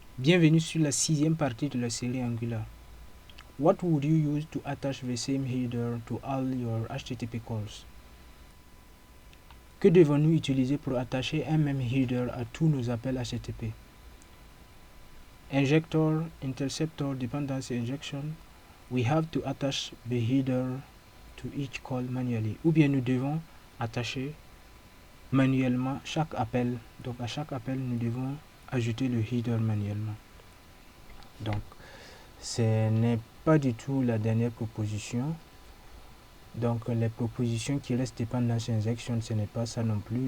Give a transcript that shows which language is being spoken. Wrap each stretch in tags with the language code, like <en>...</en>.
<fr>Bienvenue sur la 6e partie de la série Angular.</fr> <en>What would you use to attach the same header to all your HTTP calls?</en> <fr>Que devons-nous utiliser pour attacher un même header à tous nos appels HTTP?</fr> <en>Injector, interceptor, dependency injection. We have to attach the header to each call manually.</en> <fr>Ou bien nous devons attacher manuellement chaque appel. Donc à chaque appel, nous devons ajouter le header manuellement. Donc, ce n'est pas du tout la dernière proposition. Donc, les propositions qui restent dependency injection, ce n'est pas ça non plus.</fr>